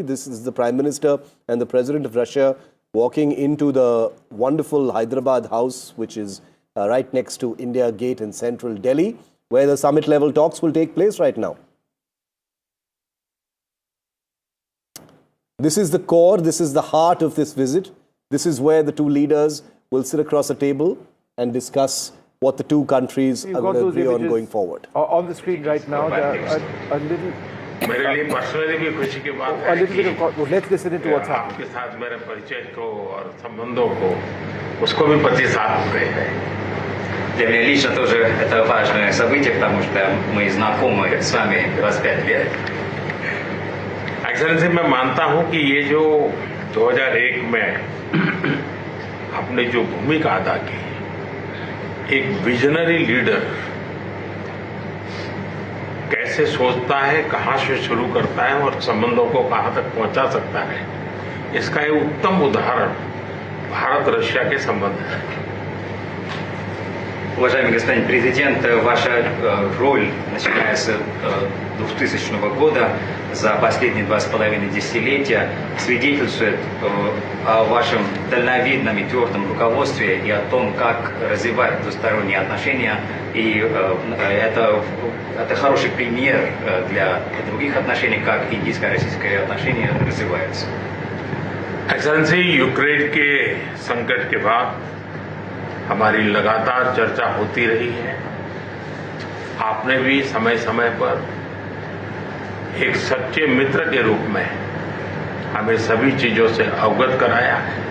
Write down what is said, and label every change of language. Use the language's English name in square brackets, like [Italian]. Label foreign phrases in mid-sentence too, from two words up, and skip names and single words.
[English] This is the Prime Minister and the President of Russia walking into the wonderful Hyderabad house, which is right next to India Gate in central Delhi, where the summit-level talks will take place right now. This is the core, this is the heart of this visit. This is where the two leaders will sit across a table and discuss what the two countries are going to agree on going forward. On the screen right now, there are a little... [Hindi] मेरे लिए पर्सनली भी खुशी की बात है [English] let's listen into what's happening. [Hindi] आपके साथ मेरे परिचय को और संबंधों को उसको भी 25 साल हो गए हैं. [Russian] Для меня лично тоже это важное событие, потому что мы знакомы с вами 25 лет. [Hindi] एक्सेलेंसी, मैं मानता हूं कि ये जो 2001 में अपनी जो भूमिका अदा की, एक [English] visionary leader [Hindi] कैसे सोचता है, कहां से शुरू करता है और संबंधों को कहां तक पहुंचा सकता है, इसका एक उत्तम उदाहरण भारत रशिया के संबंध है. [Russian] Уважаемый господин президент, ваша роль, начиная с 2000 года, за последние 2,5 десятилетия, свидетельствует о вашем дальновидном и твердом руководстве и о том, как развивать двусторонние отношения. И это хороший пример для других отношений, как индийско-российские отношения развиваются. [Hindi] एक्सेलेंसी, यूक्रेन के संकट के बाद हमारी लगातार चर्चा होती रही है. आपने भी समय समय पर एक सच्चे मित्र के रूप में हमें सभी चीजों से अवगत कराया है.